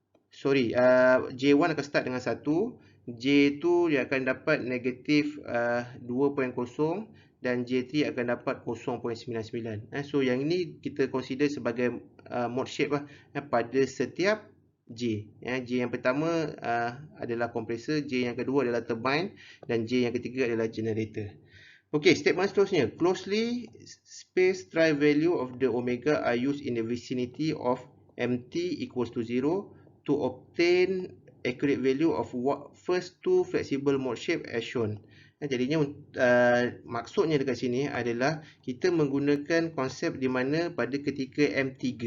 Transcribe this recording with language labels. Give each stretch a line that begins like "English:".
Malay: J1 akan start dengan 1. J2 dia akan dapat negatif 2.0 dan J3 akan dapat 0.99. So yang ini kita consider sebagai mode shape pada setiap J. J yang pertama adalah kompresor, J yang kedua adalah turbine, dan J yang ketiga adalah generator. Okey, statement seterusnya.
English: Closely spaced trial value of the omega are used in the vicinity of MT equals to 0 to obtain accurate value of first two flexible mode shape as shown.
Malay: Jadinya maksudnya dekat sini adalah kita menggunakan konsep di mana pada ketika M3.